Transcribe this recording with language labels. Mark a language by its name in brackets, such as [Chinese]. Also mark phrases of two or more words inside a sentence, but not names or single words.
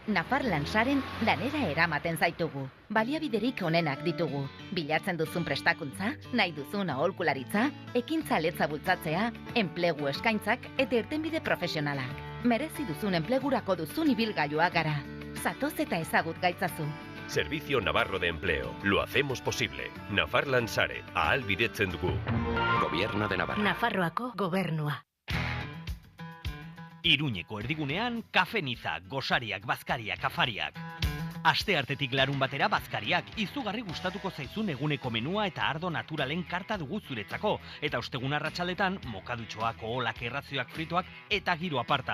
[Basque] Nafar Lansaren lanera eramaten zaitugu. Baliabiderik onenak ditugu. Bilatzen duzun prestakuntza, nahi duzun aholkularitza, ekintza letza bultzatzea, enplegu eskaintzak eta irtenbide profesionalak. Merezi duzun enplegurako duzun ibilgailua gara. Zatoz eta ezagut gaitzazu. [Spanish] Servicio Navarro de Empleo. Lo hacemos posible. [Basque] Nafar Lansare. Ahalbidetzen dugu. [Spanish] Gobierno de Navarra. [Basque] Nafarroako gobernua. Iruñeko erdigunean, kafeniza, gosariak, bazkariak, afariak. Asteartetik larun batera bazkariak, izugarri gustatuko zaizun eguneko menua eta ardo naturalen karta dugu zuretzako. Eta ostegun arratsaldetan, mokadutxoak, oholak, errazioak, fritoak eta giro aparta.